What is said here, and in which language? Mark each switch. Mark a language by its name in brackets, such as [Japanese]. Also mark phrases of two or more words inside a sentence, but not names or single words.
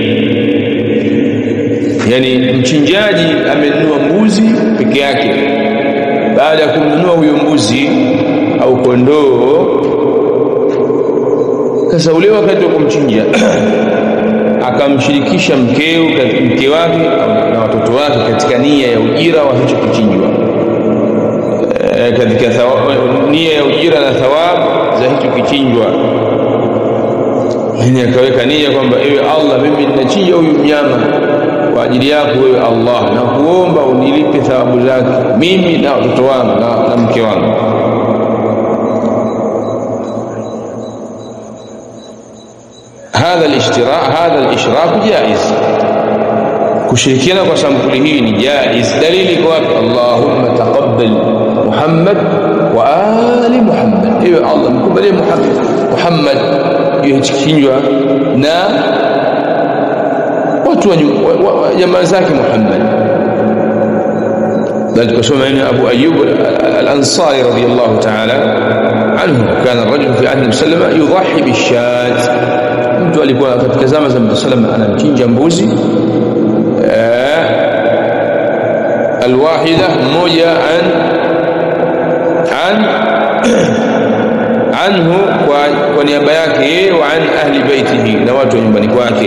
[Swahili] Yani mchinjaji amenunua mbuzi peke yake, baada ya kumnunua huyo mbuzi au kondoo, sasa ule wakati wa kumchinja akamshirikisha mke wake na watoto wake katika nia ya ujira wa hicho kichinjwa, katika nia ya ujira na thawabu za hicho kichinjwa. Yani akaweka nia kwamba ewe Allah, mimi ninachinja huyu mnyama kwa ajili yako wewe Allah, na kuomba unilipe thawabu zake mimi na watoto wangu na mke wangu. [Arabic] هذا الاشراك جائز. [Swahili] kushirikiana kwa sampuli hii ni jaiz. Dalili kwa [Arabic] اللهم تقبل محمد وآل محمد, [Swahili] ewe Allah mkubalie Muhammad yichinjwa na watu wa jamaa zake Muhammad. [Arabic] بل كسمع أبو أيوب الأنصاري رضي الله تعالى عنه كان الرجل في عهد السلمة يضحي بالشاة. [Swahili] mtu alikuwa katika zama za Mtume [Arabic] صلى الله عليه وسلم [Swahili] anamchinja mbuzi alwahida moja anhu kwa niaba yake yeye, [Arabic] وعن أهل بيته, [Swahili] na watu wa nyumbani kwake.